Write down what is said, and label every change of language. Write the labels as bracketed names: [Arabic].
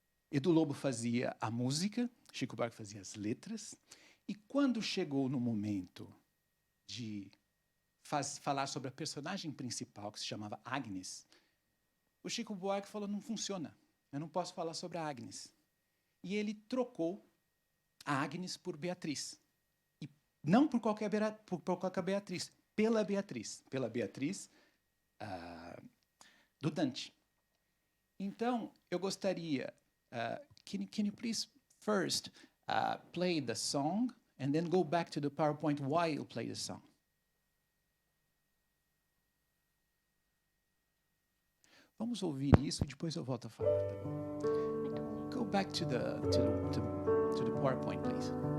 [Portuguese] Edu Lobo fazia a música, Chico Buarque fazia as letras, e quando chegou no momento de falar sobre a personagem principal, que se chamava Agnes, o Chico Buarque falou, não funciona, eu não posso falar sobre a Agnes. E ele trocou a Agnes por Beatriz. E não por qualquer Beatriz, pela Beatriz do Dante. Então, eu gostaria... [English] can you please first play the song and then go back to the PowerPoint while you play the song? [Portuguese] Vamos ouvir isso e depois eu volto a falar, tá bom? [English] Go back to the PowerPoint, please.